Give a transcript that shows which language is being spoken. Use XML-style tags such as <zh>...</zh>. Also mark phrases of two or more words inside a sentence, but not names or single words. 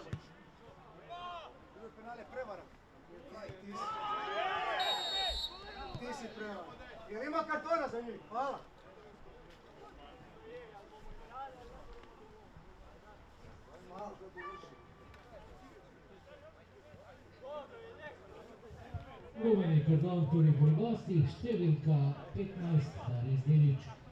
<hr>Ovo je penal je prevara. Ti si prevara. Jer ima kartona za njih, hvala. Malo da bi više.</hr> <sl>Rumeni karton tudi pri gostih, številka 15 Haris Delić.</sl>